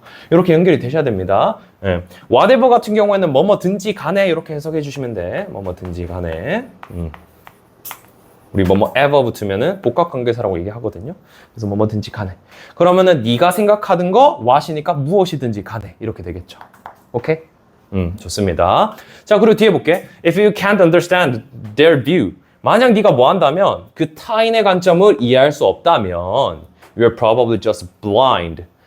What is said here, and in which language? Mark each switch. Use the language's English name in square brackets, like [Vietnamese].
[Korean] 이렇게 연결이 되셔야 됩니다. whatever 같은 경우에는 뭐뭐든지 간에 이렇게 해석해 주시면 돼. 뭐뭐든지 간에. 우리 뭐뭐 ever 붙으면은 복합관계사라고 얘기하거든요. 그래서 뭐뭐든지 간에. 그러면은 네가 생각하는 거 what이니까 무엇이든지 간에 이렇게 되겠죠. 오케이? 좋습니다. 자, 그리고 뒤에 볼게. [English] If you can't understand their view. [Korean] 만약 네가 뭐 한다면 그 타인의 관점을 이해할 수 없다면 [English] you're probably just blind.